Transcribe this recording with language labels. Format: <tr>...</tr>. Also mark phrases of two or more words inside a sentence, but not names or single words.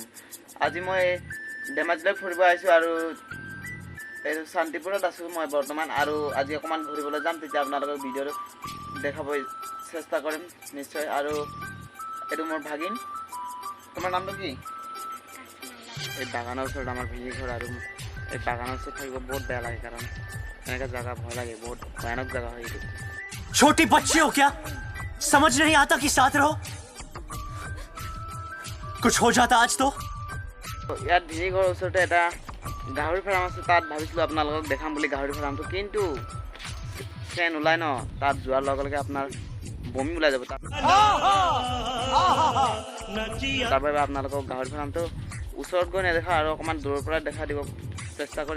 <as>আজি মই ধেমাজিলৈ ফুৰিব আহিছোঁ আৰু এই শান্তিপুৰত আছোঁ মই বৰ্তমান আৰু আজি অকণমান ঘূৰিবলৈ যাম, তেতিয়া আপোনালোকক ভিডিঅ'টো দেখাব চেষ্টা কৰিম নিশ্চয়। আৰু এইটো মোৰ ভাগিন, তোমাৰ নামটো কি? এই বাগানৰ ওচৰত আমাৰ ভিনি ঘৰ আৰু এই বাগানৰ ওচৰত থাকিব বহুত বেয়া লাগে, কাৰণ এনেকুৱা জেগা ভয় লাগে, বহুত ভয়ানক জেগা হয় এইটো।</as> <hi>छोटी बच्ची हो क्या? समझ नहीं आता कि साथ रहो, कुछ हो जाता आज तो।</hi> <as>ইয়াত ভিনি ঘৰৰ ওচৰতে এটা গাহৰি ফাৰ্ম আছে, তাত ভাবিছিলোঁ আপোনালোকক দেখাম বুলি গাহৰি ফাৰ্মটো, কিন্তু ফেন ওলাই ন, তাত যোৱাৰ লগে লগে আপোনাৰ বমি ওলাই যাব। তাৰ বাবে আপোনালোকক গাহৰি ফাৰ্মটো ওচৰত গৈ নেদেখা আৰু অকণমান দূৰৰ পৰা দেখা দিব চেষ্টা কৰিম।</as>